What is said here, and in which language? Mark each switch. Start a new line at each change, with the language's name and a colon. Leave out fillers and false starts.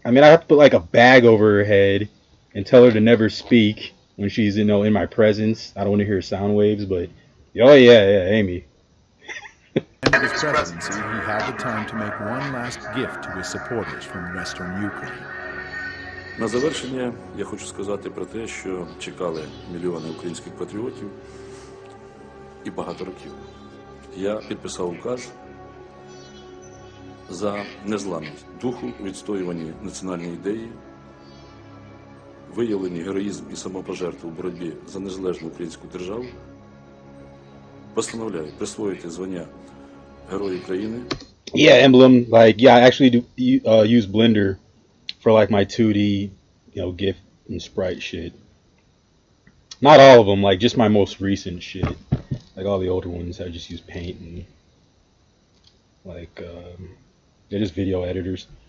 English: I mean, I have to put like a bag over her head and tell her to never speak when she's, in my presence. I don't want to hear sound waves, but... Oh, yeah, Amy. At the end of his presidency, he had the time to make one last gift to his supporters from Western Ukraine.
Ukrainian: На завершення я хочу сказати про те, що чекали мільйони українських патріотів і багато років. Я підписав указ за незламність духу, відстоюванні національної ідеї, виявлені героїзм і самопожертву в боротьбі за незалежну українську державу. Постановляю присвоїти звання Герой України.
English: Yeah, emblem. Like, yeah, I actually do use Blender for like my 2D, GIF and sprite shit. Not all of them, like just my most recent shit. Like all the older ones, I just use Paint and like they're just video editors.